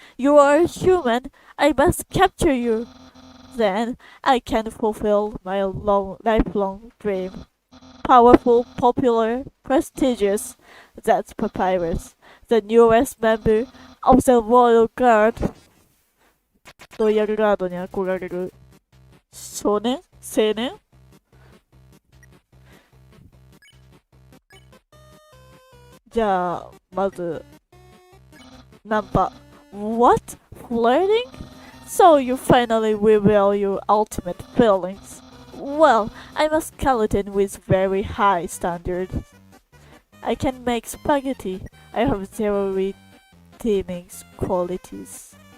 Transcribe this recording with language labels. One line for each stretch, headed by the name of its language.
English: You are a human. I must capture you. Then I can fulfill my lifelong dream. powerful, popular, prestigious. That's Papyrus, the newest member of the Royal Guard.
Japanese: ロイヤルガードに憧れる少年青年じゃあ、まず、ナンパ。
English: What? Flirting? So you finally reveal your ultimate feelings. Well, I'm a skeleton with very high standards. I can make spaghetti. I have zero redeeming qualities.